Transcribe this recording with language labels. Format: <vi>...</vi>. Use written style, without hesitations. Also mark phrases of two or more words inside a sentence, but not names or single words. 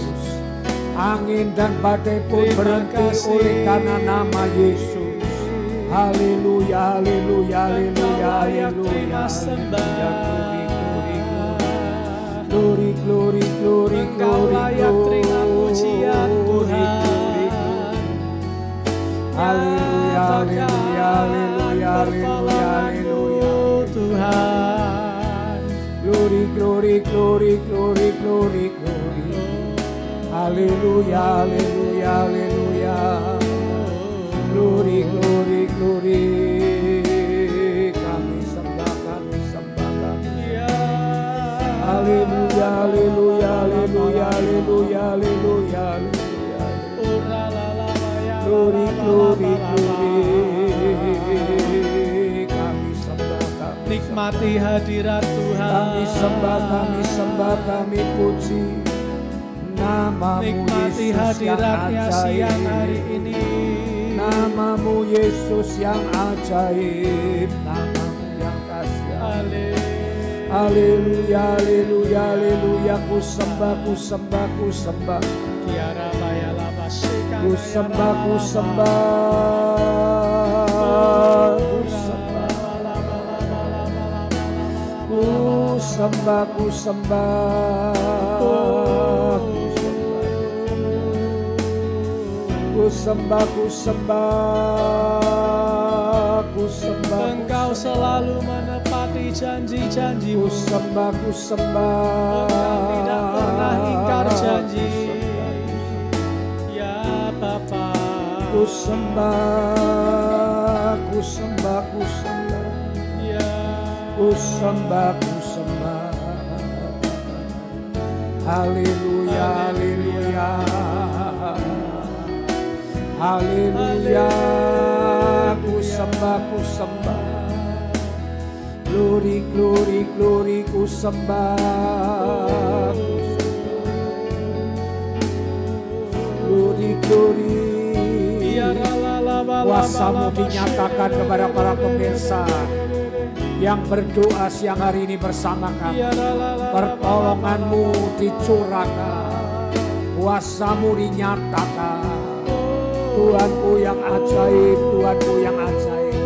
<id>Angin dan badai pun Terima berhenti kasih. oleh karena nama Yesus. Haleluya, haleluya, haleluya, layak haleluya. terima sembah.</id> <en>Glory, glory, glory,</en> <id>Engkau</id> <en>glory,</en> <id>layak terima pujian</id> <en>glory,</en> <id>Tuhan.</id> <en>glory, glory.</en> <id>Haleluya, haleluya, haleluya, haleluya, haleluya. Tuhan.</id> <en>Glory, glory, glory, glory, glory, glory.</en> <id>Haleluya, haleluya, haleluya.</id> <en>Glory, glory, glory.</en> <id>Kami sembah, kami sembah, kami. Ya. Haleluya, haleluya, haleluya, haleluya, haleluya, haleluya.</id> <en>Glory, glory, glory.</en> <id>Kami sembah, kami Nikmati hadirat Tuhan. kami sembah, kami puji nama-Mu Nikmati Yesus yang hadiratnya siang hari ajaib. ini. Nama-Mu Yesus yang ajaib, nama-Mu yang dahsyat. Haleluya, haleluya, haleluya. Ku sembah, ku sembah, ku sembah. Tiara baya laba shika Ku baya sembah, ku laba. sembah. Ku sembah. Ku sembah, ku sembah. Ku sembah, ku sembah. Ku sembah. Engkau selalu menepati janji-janji-Mu. Ku sembah, ku sembah. Engkau tidak pernah ingkar janji. Ya Bapa. Ku sembah, ku sembah, ku sembah. Ya. Ku sembah, ku sembah. Haleluya, haleluya. Haleluya. Ku sembah, ku sembah.</id> <en>Glory, glory, glory,</en> <id>ku sembah.</id> <en>Glory, glory.</en> <id>Kuasa-Mu dinyatakan kepada para pemirsa yang berdoa siang hari ini bersama kami. Pertolongan-Mu dicurahkan, kuasa-Mu dinyatakan. Tuhanku yang ajaib, Tuhanku yang ajaib.</id>